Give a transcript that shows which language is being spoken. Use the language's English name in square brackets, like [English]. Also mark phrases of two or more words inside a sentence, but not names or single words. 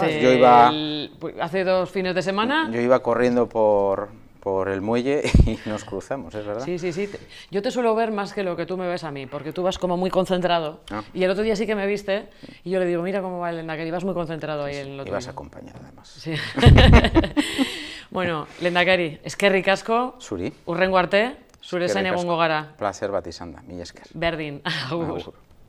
[Spanish] Hace 2 fines de semana. Yo iba corriendo por el muelle y nos cruzamos, es verdad. Sí, sí, sí. Yo te suelo ver más que lo que tú me ves a mí, porque tú vas como muy concentrado. Y el otro día sí que me viste y yo le digo, mira cómo va el Lehendakari, vas muy concentrado ahí en lo tuyo. Y vas acompañado, además. Sí. [Basque] Bueno, Lehendakari, eskerrik asko. Zuri. Hurrengo arte, zure zain egongo gara. Placer bat izan da, mila esker. Berdin. Agur.